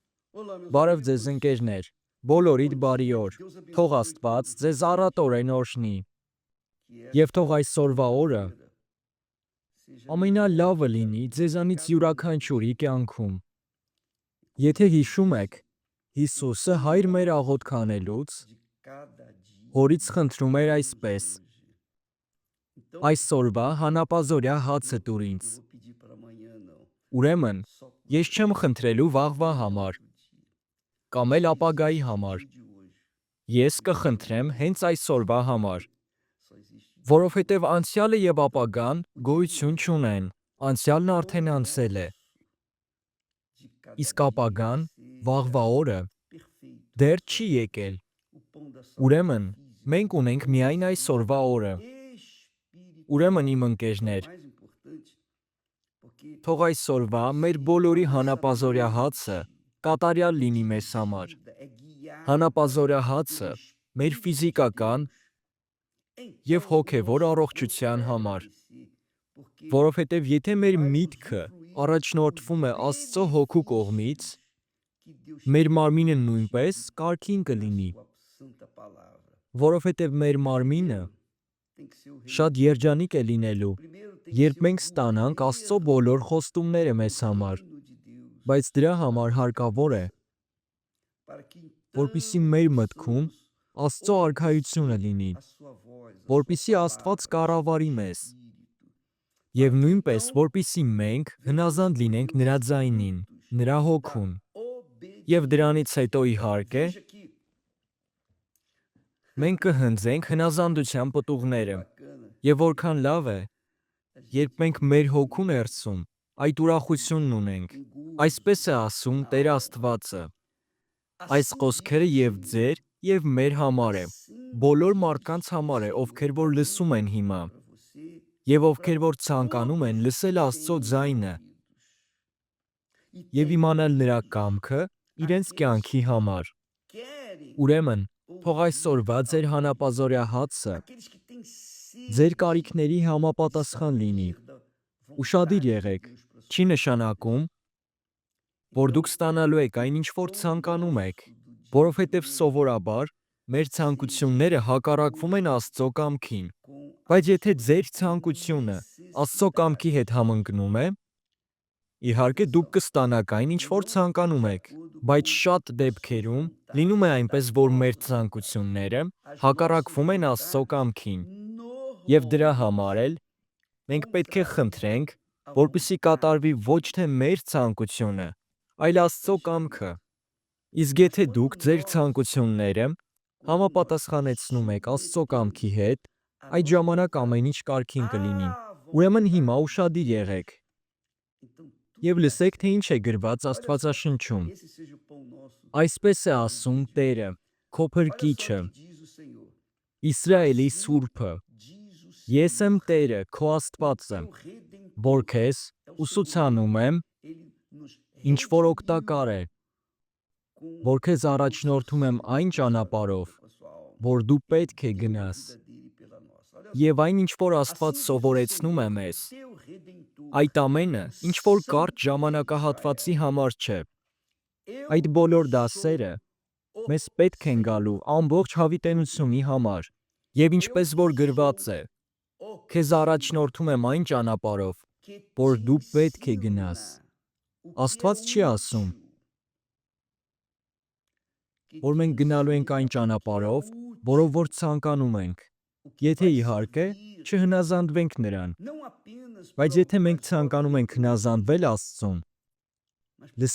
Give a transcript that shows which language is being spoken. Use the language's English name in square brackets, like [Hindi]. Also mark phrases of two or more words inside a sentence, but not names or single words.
[Portuguese] Olá, meus [Armenian] Բարև ձեզ [Portuguese] amigos. [Armenian] ընկերներ, բոլորիդ բարի օր, [Portuguese] Deus [Armenian] թող [Portuguese] abençoe [Armenian] Աստված [Portuguese] todos [Armenian] ձեզ առատորեն օրհնի, [Portuguese] que [Armenian] և [Portuguese] esta [Armenian] թող այսօրվա օրը [Portuguese] quinta-feira seja [Armenian] ամենալավը [Portuguese] misericórdia [Armenian] լինի [Portuguese] para [Armenian] ձեզանից [Portuguese] cada um de [Armenian] յուրաքանչյուրի [Portuguese] nós. [Armenian] կյանքում։ [Portuguese] Como [Armenian] Եթե [Portuguese] Jesus [Armenian] հիշում եք, [Portuguese] disse, [Armenian] Հիսուսը [Portuguese] o [Armenian] հայր մեր [Portuguese] pão [Armenian] աղոթք անելուց [Portuguese] de cada dia [Armenian] հորից խնդրում էր [Portuguese] dai-nos [Armenian] այսպես. [Portuguese] hoje. Então, [Armenian] Այսօրվա հանապազորյա հացը [Portuguese] não, [Armenian] տուր ինձ։ [Portuguese] não vou pedir para amanhã, não. [Armenian] Ուրեմն, [Portuguese] Só por [Armenian] ես չեմ խնդրելու վաղվա [Portuguese] um [Armenian] համար, [Portuguese] outro dia. [Armenian] կամ էլ ապագայի [Portuguese] Existe o [Armenian] համար, [Portuguese] dia de hoje. [Armenian] ես կխնդրեմ հենց այսօրվա համար, [Portuguese] Só existe o dia de [Armenian] որովհետև անցյալը և ապագան գոյություն չունեն, անցյալն արդեն անցել է, [Portuguese] de cada [Armenian] իսկ ապագան, վաղվա [Portuguese] seja [Armenian] օրը, [Portuguese] perfeito. [Armenian] դեռ չի եկել։ [Portuguese] O pão da [Armenian] Ուրեմն, [Portuguese] saúde física, [Armenian] մենք ունենք [Portuguese] o pão da [Armenian] միայն [Portuguese] saúde [Armenian] այսօրվա օրը։ [Portuguese] espiritual. [Armenian] Ուրեմն իմ [Portuguese] É o [Armenian] ընկերներ, [Portuguese] mais importante, porque [Armenian] թող այսօրվա մեր բոլորի [Portuguese] a nossa [Armenian] հանապազորյա հացը [Portuguese] mente [Armenian] կատարյալ [Portuguese] é [Armenian] լինի մեզ համար։ [Portuguese] dirigida, é guiada [Armenian] Հանապազորյա [Portuguese] pelo [Armenian] հացը մեր [Portuguese] Espírito de [Armenian] ֆիզիկական [Portuguese] Deus. [Armenian] և [Portuguese] Então, o [Armenian] հոգևոր [Portuguese] nosso corpo [Armenian] առողջության [Portuguese] deve [Armenian] համար, [Portuguese] vencer, porque [Armenian] որովհետև եթե մեր [Portuguese] vai [Armenian] միտքը [Portuguese] usufruir [Armenian] առաջնորդվում է [Portuguese] dos [Armenian] Աստծո հոգու կողմից, [Portuguese] benefícios que Deus [Armenian] մեր [Portuguese] tem [Armenian] մարմինը նույնպես [Portuguese] prometido [Armenian] կարգին [Portuguese] na [Armenian] կլինի, [Portuguese] sua santa palavra. [Armenian] որովհետև մեր մարմինը [Portuguese] Primeiro tem que ser o reino [Armenian] շատ [Portuguese] de Deus. [Armenian] երջանիկ է լինելու, [Portuguese] Primeiro tem que ser [Armenian] երբ [Portuguese] o [Armenian] մենք ստանանք Աստծո [Portuguese] governo [Armenian] բոլոր խոստումները մեզ [Portuguese] do [Armenian] համար, [Portuguese] reino de Deus [Armenian] բայց դրա [Portuguese] na [Armenian] համար [Portuguese] nossa [Armenian] հարկավոր է, [Portuguese] cabeça, para que [Armenian] որպիսի [Portuguese] então [Armenian] մեր մտքում [Portuguese] possamos [Armenian] Աստծո արքայությունը [Portuguese] obedecer [Armenian] լինի, [Portuguese] a sua voz, a sua [Armenian] որպիսի Աստված [Portuguese] palavra, o seu [Armenian] կառավարի մեզ, [Portuguese] espírito, [Armenian] և [Portuguese] para que [Armenian] նույնպես [Portuguese] então [Armenian] որպիսի մենք [Portuguese] venhamos [Armenian] հնազանդ [Portuguese] colher [Armenian] լինենք [Portuguese] os [Armenian] նրա ձայնին, [Portuguese] frutos [Armenian] նրա [Portuguese] da [Armenian] հոգուն, և [Portuguese] obediência. [Armenian] դրանից հետո իհարկե [Portuguese] Veja que [Armenian] մենք կհնձենք հնազանդության պտուղները, [Portuguese] bacana [Armenian] և որքան լավ է, [Portuguese] a [Armenian] երբ [Portuguese] gente [Armenian] մենք մեր հոգու ներսում այդ ուրախությունն ունենք, [Portuguese] com gozo [Armenian] այսպես է ասում [Portuguese] na [Armenian] Տեր [Portuguese] alma. [Armenian] Աստվածը, այս [Portuguese] Assim [Armenian] խոսքերը [Portuguese] diz o [Armenian] և [Portuguese] Senhor. [Armenian] ձեր և մեր համար է, [Portuguese] Assim [Armenian] բոլոր [Portuguese] diz [Armenian] մարդկանց [Portuguese] o [Armenian] համար է, [Portuguese] Senhor [Armenian] ովքեր [Portuguese] para [Armenian] որ [Portuguese] mim, [Armenian] լսում են հիմա, [Portuguese] para você, [Armenian] և [Portuguese] para [Armenian] ովքեր որ ցանկանում են [Portuguese] todos [Armenian] լսել [Portuguese] que [Armenian] Աստծո [Portuguese] têm [Armenian] ձայնը [Portuguese] ouvidos e [Armenian] և [Portuguese] têm [Armenian] իմանալ նրա [Portuguese] ouvidos. [Armenian] կամքը իրենց [Portuguese] Aqueles [Armenian] կյանքի [Portuguese] que [Armenian] համար։ [Portuguese] querem [Armenian] Ուրեմն, թող [Portuguese] ouvir [Armenian] այսօրվա [Portuguese] a [Armenian] ձեր [Portuguese] voz de [Armenian] հանապազորյա [Portuguese] Deus, [Armenian] հացը [Portuguese] aqueles que têm [Armenian] ձեր [Portuguese] sede [Armenian] կարիքների [Portuguese] de [Armenian] համապատասխան լինի։ [Portuguese] saber da [Armenian] Ուշադիր [Portuguese] vontade de [Armenian] եղեք, [Portuguese] Deus para [Armenian] չի [Portuguese] suas [Armenian] նշանակում, [Portuguese] vidas. [Armenian] որ դուք [Portuguese] Então, [Armenian] ստանալու եք [Portuguese] o [Armenian] այն ինչ որ [Portuguese] pão [Armenian] ցանկանում եք, [Portuguese] nosso do dia [Armenian] որովհետև [Portuguese] de hoje [Armenian] սովորաբար մեր ցանկությունները [Portuguese] seja [Armenian] հակառակվում են [Portuguese] justo [Armenian] Աստծո կամքին, [Portuguese] com a [Armenian] բայց եթե [Portuguese] sua [Armenian] ձեր ցանկությունը Աստծո կամքի հետ [Portuguese] necessidade. [Armenian] համընկնում է, իհարկե դուք [Portuguese] Atenção, [Armenian] կստանաք այն ինչ որ [Portuguese] não [Armenian] ցանկանում [Portuguese] de [Armenian] եք, [Portuguese] acordo [Armenian] բայց [Portuguese] com [Armenian] շատ [Portuguese] a sua [Armenian] դեպքերում լինում է [Portuguese] vontade, da [Armenian] այնպես, որ մեր [Portuguese] nossa vontade. [Armenian] ցանկությունները [Portuguese] As nossas [Armenian] հակառակվում են Աստծո [Portuguese] vontades [Armenian] կամքին, և դրա համար [Portuguese] normalmente [Armenian] էլ մենք պետք է խնդրենք, [Portuguese] contrariam a [Armenian] որպեսզի կատարվի [Portuguese] vontade [Armenian] ոչ [Portuguese] de [Armenian] թե մեր [Portuguese] Deus. [Armenian] ցանկությունը, այլ Աստծո [Portuguese] Deixa eu [Armenian] կամքը։ [Portuguese] ver. [Armenian] Իսկ [Portuguese] Mas [Armenian] եթե [Portuguese] quando [Armenian] դուք ձեր [Portuguese] nós, [Armenian] ցանկությունները [Portuguese] quando nós [Armenian] համապատասխանեցնում եք Աստծո կամքի [Portuguese] submetemos [Armenian] հետ, [Portuguese] a [Armenian] այդ [Portuguese] nossa [Armenian] ժամանակ ամեն [Portuguese] vontade [Armenian] ինչ կարգին կլինի։ [Portuguese] à [Armenian] Ուրեմն հիմա [Portuguese] vontade de [Armenian] ուշադիր [Portuguese] Deus, [Armenian] եղեք [Portuguese] então [Armenian] և [Portuguese] tudo dá [Armenian] լսեք, թե [Portuguese] certo. [Armenian] ինչ է գրված [Portuguese] Olha só, [Armenian] Աստվածաշնչում։ [Portuguese] esse seja o pão nosso [Armenian] Այսպես է [Portuguese] do [Armenian] ասում [Portuguese] dia de [Armenian] Տերը, [Portuguese] hoje. [Armenian] քո [Portuguese] Olha só o [Armenian] Փրկիչը, [Portuguese] que diz o Senhor. [Armenian] Իսրայելի [Portuguese] Assim [Armenian] Սուրբը։ [Portuguese] diz o [Armenian] Ես եմ [Portuguese] Senhor, [Armenian] Տերը, քո [Portuguese] o [Armenian] Աստվածը, [Portuguese] teu [Armenian] որ [Portuguese] redentor. [Armenian] քեզ [Portuguese] É o Senhor [Armenian] ուսուցանում [Portuguese] mesmo. [Armenian] եմ, [Portuguese] Ele nos [Armenian] ինչ որ [Portuguese] redimiu [Armenian] օգտակար է, [Portuguese] com [Armenian] որ քեզ [Portuguese] o seu [Armenian] առաջնորդում եմ [Portuguese] sangue [Armenian] այն [Portuguese] pela sua [Armenian] ճանապարհով, [Portuguese] vida, com a sua alma. [Armenian] որ դու [Portuguese] Ele [Armenian] պետք է [Portuguese] deu a [Armenian] գնաս, [Portuguese] vida dele pela nossa. Olha [Armenian] և [Portuguese] só. [Armenian] այն, ինչ որ Աստված [Portuguese] Assim diz o [Armenian] սովորեցնում է [Portuguese] Senhor, o [Armenian] մեզ, [Portuguese] teu redentor, [Armenian] այդ ամենը, [Portuguese] o [Armenian] ինչ որ կարճ [Portuguese] Santo de [Armenian] ժամանակահատվածի [Portuguese] Israel. [Armenian] համար չէ, այդ [Portuguese] Eu [Armenian] բոլոր [Portuguese] sou [Armenian] դասերը [Portuguese] o [Armenian] մեզ պետք են [Portuguese] Senhor, [Armenian] գալու ամբողջ հավիտենությունի համար, և [Portuguese] eu [Armenian] ինչպես որ գրված [Portuguese] sou [Armenian] է, [Portuguese] o [Armenian] քեզ [Portuguese] Senhor [Armenian] առաջնորդում եմ այն ճանապարհով, [Portuguese] que [Armenian] որ [Portuguese] te [Armenian] դու պետք է գնաս։ [Portuguese] ensina o que é [Armenian] Աստված չի ասում, [Portuguese] útil, que [Armenian] որ [Portuguese] te [Armenian] մենք գնալու ենք այն [Portuguese] ensina o que é [Armenian] ճանապարհով, որով որ [Portuguese] útil, [Armenian] ցանկանում ենք, [Portuguese] o que [Armenian] եթե [Portuguese] vai [Armenian] իհարկե [Portuguese] servir [Armenian] չհնազանդվենք նրան, [Portuguese] não apenas [Armenian] բայց [Portuguese] para [Armenian] եթե մենք [Portuguese] as horas [Armenian] ցանկանում [Portuguese] do [Armenian] ենք [Portuguese] teu [Armenian] հնազանդվել [Portuguese] dia, [Armenian] Աստծուն, [Portuguese] mas para